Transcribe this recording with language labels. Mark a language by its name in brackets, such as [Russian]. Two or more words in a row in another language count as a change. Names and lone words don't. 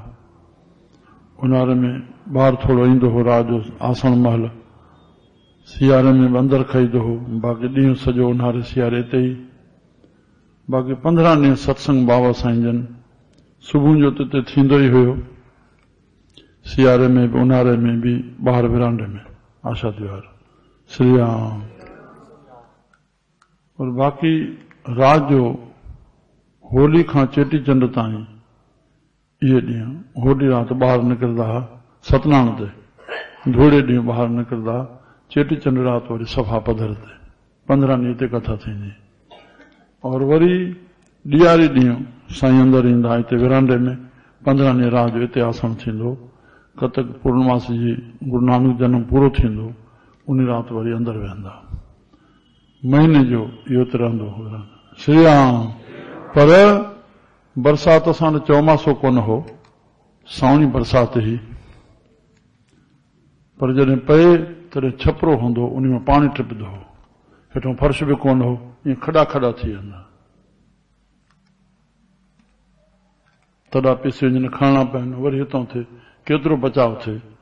[Sindhi] उन्हारे में ॿाहिरि थोरो ईंदो हो, रात जो आसण महल। सियारे में बि अंदरि खाईंदो हो, बाक़ी ॾींहुं सॼो उन्हारे सियारे हिते ई। बाक़ी 15 ॾींहं सत्संग बाबा साईं जन सुबुह जो त हिते थींदो ई हुयो, सियारे में बि उन्हारे में बि ॿाहिरि विरांडे में आशा द्वार। श्री राम। और बाक़ी रात जो होली खां चेटीचंड ताईं इहे ॾींहं, होली राति ॿाहिरि निकिरंदा हुआ सतनारायण ते, धोड़े ॾींहुं ॿाहिरि निकिरंदा, चेटीचंड राति वरी सफ़ा पधर ते। 15 ॾींहं हिते कथा थींदी। और वरी ॾियारी ॾींहुं साईं अंदरि ईंदा हिते विरांडे में। 15 ॾींहं रात जो हिते आसण थींदो। कतक पूर्णमासी जी गुरु नानक जनम पूरो थींदो, उन राति वरी अंदरि वेहंदा। महीने जो इहो त रहंदो हो। श्री राम। पर बरसात सां चौमासो कोन हो, सावणी बरसात ई। पर जॾहिं पए तॾहिं छपरो हूंदो, उन में पाणी टिपंदो हो, हेठों फर्श बि कोन हो, ईअं खॾा खॾा थी वेंदा। तॾा पिसे वञनि, खणणा पवनि, वरी हितां थिए, केतिरो बचाव थिए।